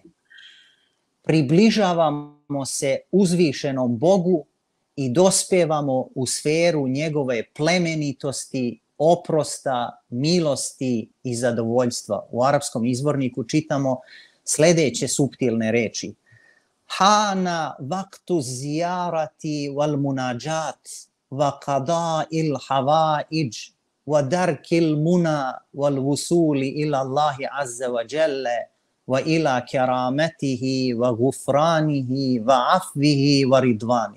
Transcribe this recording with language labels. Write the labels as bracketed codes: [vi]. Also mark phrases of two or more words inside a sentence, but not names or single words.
[sr] Približavamo se uzvišenom Bogu i dospevamo u sferu njegove plemenitosti, oprosta, milosti i zadovoljstva. U arapskom izvorniku čitamo sljedeće suptilne reči. [ar] هذا وقت الزيارة والمناجاة وقضاء الحوائج ودرك المنى والوصول إلى الله عز وجل وإلى كرامته وغفرانه وعفوه ورضوانه.